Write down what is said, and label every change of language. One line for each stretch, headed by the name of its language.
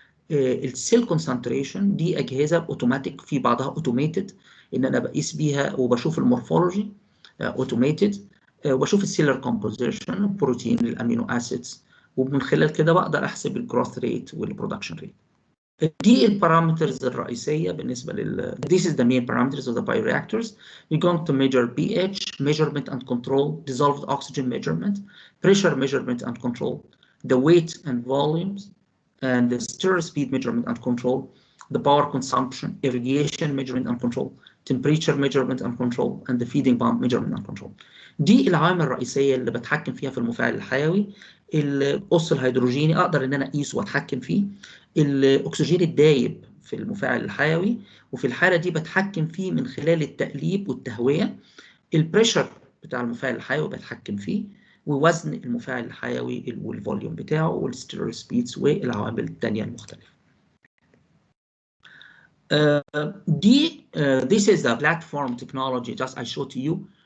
Arabic: السيل كونسنتريشن دي اجهزه اوتوماتيك، في بعضها اوتوميتد ان انا بقيس بيها وبشوف المورفولوجي اوتوميتد، وبشوف السيلر كومبوزيشن، البروتين، الامينو اسيدز، ومن خلال كده بقدر احسب الجروث ريت والبرودكشن ريت. دي البارامترز الرئيسيه بالنسبه
English: This is the main parameters of the bioreactors. We're going to measure pH measurement and control, dissolved oxygen measurement, pressure measurement and control, the weight and volumes, and the stir speed measurement and control, the power consumption, irrigation measurement and control, temperature measurement and control, and the feeding pump measurement and control.
Arabic: دي العوامل الرئيسية اللي بتحكم فيها في المفاعل الحيوي. القص الهيدروجيني أقدر إن أنا أقيسه وأتحكم فيه. الأكسجين الدايب في المفاعل الحيوي، وفي الحالة دي بتحكم فيه من خلال التقليب والتهوية. البريشر بتاع المفاعل الحيوي بتحكم فيه، ووزن المفاعل الحيوي والفوليوم بتاعه والستيرول سبيدز والعوامل التانية المختلفة.
English: This is the platform technology just I showed to you.